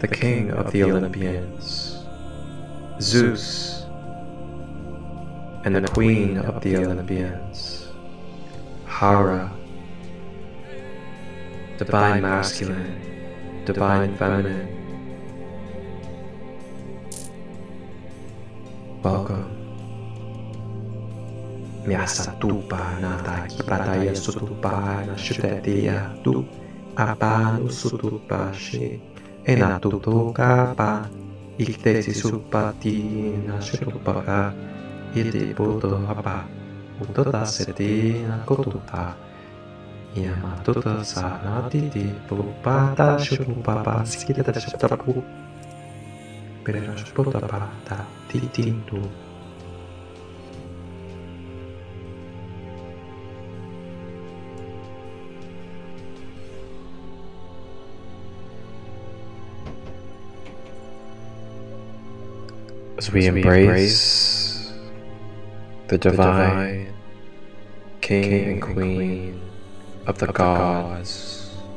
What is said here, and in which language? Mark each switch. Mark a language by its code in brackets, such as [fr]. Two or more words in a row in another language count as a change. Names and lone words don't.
[en] king of the Olympians, Zeus, and the queen of the Olympians, Hera, divine masculine, divine feminine. Welcome. Miasa tupa na takipataya sutupa na shutetia tu apa no sutupa shi ena tutuka pa iktesi supati na shutupa ka iti puto apa utota seti na kotupa Yama tuta sa natiti pupata shutupa pa skita shutapu perera shutupa pa ta titintu. As we embrace the divine King and Queen of the gods,